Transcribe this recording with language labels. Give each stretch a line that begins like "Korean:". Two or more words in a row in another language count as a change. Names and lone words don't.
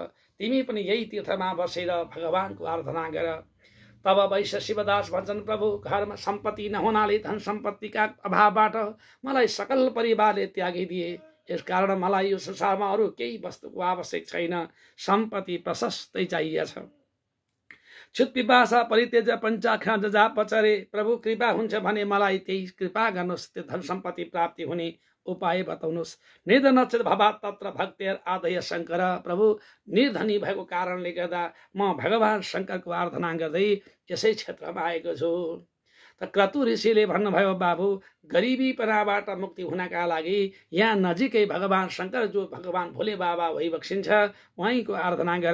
Nepali: तिमी पनि यही तीर्थमा बसेर भगवानको आराधना गर। तब वैश्य शिवदास भन्छन्, प्रभु, घरमा सम्पत्ति नहुनाले धन सम्पत्तिका अभावबाट मलाई सकल परिवारले त्यागिदिए। यसकारण मलाई यो संसारमा अरू केही वस्तुको आवश्यक छैन, सम्पत्ति प्रशस्तै चाहिएछ।
Sanskrit: छुत पिपासा परित्यज पञ्चाख्या जजा पचरे।
Nepali: प्रभु, कृपा हुन्छ भने मलाई त्यही कृपा गर्नुहोस्, त्यो धन सम्पत्ति प्राप्ति हुने उपाय बताउनुहोस्।
Sanskrit: निर्धन भवा तत्र भक्तेर आदय शङ्कर।
Nepali: प्रभु, निर्धनी भएको कारणले गर्दा म भगवान शङ्करको आराधना गर्दै यसै क्षेत्रमा आएको छु। त क्रतु ऋषिले भन्नुभयो, बाबु, गरिबीपनाबाट मुक्ति हुनका लागि यहाँ नजिकै भगवान शङ्कर जो भगवान भोले बाबा भइबक्सिन्छ उहाँको आराधना गर।